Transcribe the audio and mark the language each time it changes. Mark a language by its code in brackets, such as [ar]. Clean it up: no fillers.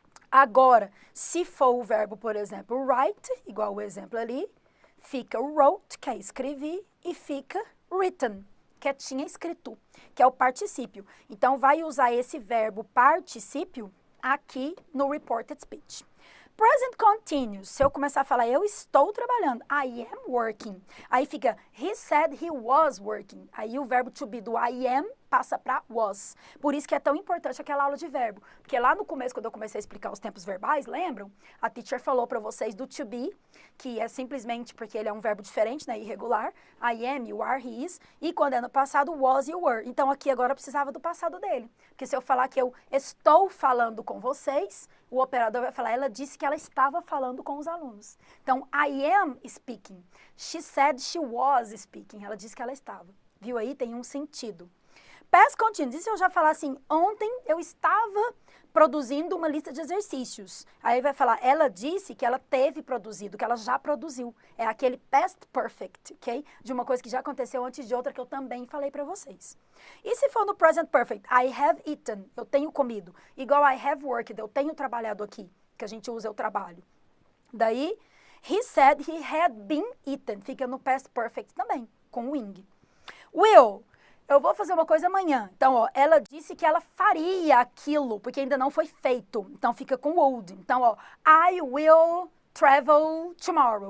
[pt] Agora, se for o verbo, por exemplo, write, igual o exemplo ali, fica wrote, que é escrevi, e fica written, que é tinha escrito, que é o particípio. Então, vai usar esse verbo particípio aqui no reported speech. Present continuous, se eu começar a falar, eu estou trabalhando, [en] I am working. [pt] Aí fica, [en] he said he was working. [pt] Aí o verbo to be do I am passa para was. Por isso que é tão importante aquela aula de verbo. Porque lá no começo, quando eu comecei a explicar os tempos verbais, lembram? A teacher falou para vocês do to be, que é simplesmente porque ele é um verbo diferente, né, irregular. [en] I am, you are, he is. [pt] E quando é no passado, [en] was, you were. [pt] Então aqui agora eu precisava do passado dele. Porque se eu falar que eu estou falando com vocês, o operador vai falar, ela disse que ela estava falando com os alunos. [en] Então, I am speaking. She said she was speaking. [pt] Ela disse que ela estava. Viu aí? Tem um sentido. Past continuous. E se eu já falar assim, ontem eu estava produzindo uma lista de exercícios. Aí vai falar, ela disse que ela teve produzido, que ela já produziu. É aquele past perfect, ok? De uma coisa que já aconteceu antes de outra que eu também falei para vocês. E se for no present perfect, [en] I have eaten, [pt] eu tenho comido. Igual [en] I have worked, [pt] eu tenho trabalhado aqui, que a gente usa o trabalho. Daí, [en] he said he had been eaten, [pt] fica no [en] past perfect [pt] também, com [en] wing. [pt] Will, eu vou fazer uma coisa amanhã. Então, ó, ela disse que ela faria aquilo, porque ainda não foi feito. Então, fica com would. Então, ó, [en] I will travel tomorrow.